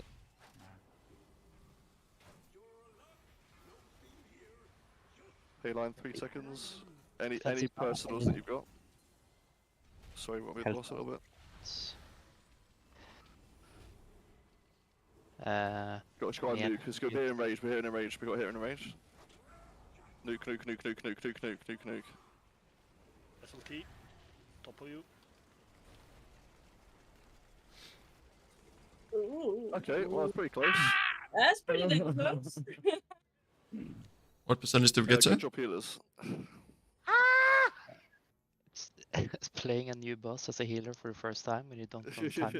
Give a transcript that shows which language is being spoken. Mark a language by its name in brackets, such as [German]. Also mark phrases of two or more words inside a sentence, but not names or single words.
[English] Pay line 3 seconds. Any Fancy personals that you've got? Sorry, want me to Help. boss a little bit? Got to try and Yeah. nuke. It's got to be in range. We're here in range. We got here in range. Nuke, nuke, nuke, nuke, nuke, nuke, nuke, nuke, nuke. SLT. Top of you. Ooh. Okay, well that's pretty close. That's pretty damn close. What percentage did we get to? Good job, healers. It's playing a new boss as a healer for the first time when you don't know timing.